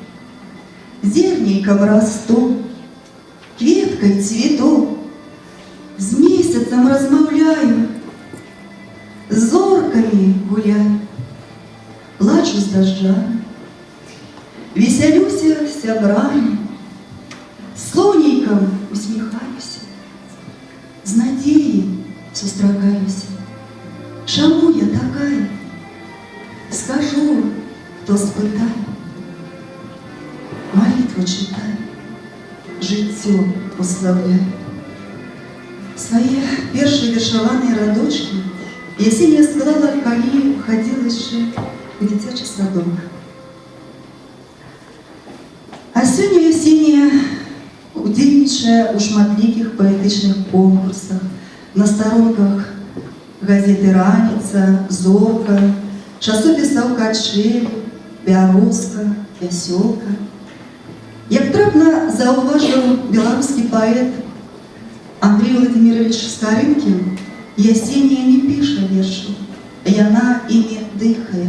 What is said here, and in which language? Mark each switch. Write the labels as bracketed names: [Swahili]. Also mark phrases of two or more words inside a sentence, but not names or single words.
[Belarusian] зернейкам расту, кветкай цвету, з месяцам размаўляю, з зоркамі гуляю, плачу з дажджамі, весялюся з сябрамі, сонейкам усміхаюся, з надзеяй сустракаюся. Чаму я такая? [Ukrainian] скажу, хто спитає, молитву читай, життю уславляй. Свої перші віршовані радочки Ясенія склала, коли ходила ще в дитячий садок. [Belarusian] А сьогодні Ясенія удзельнічае у шматлікіх паэтычных конкурсах, на старонках газеты «Раніца», «Зорка», часопісаў «Качель», «Бярозка», «Вясёлка». Як трапна заўважыў беларускі паэт Андрей Владимирович Скарынкін, Ясенія не піша вершаў, яна імі дыхае.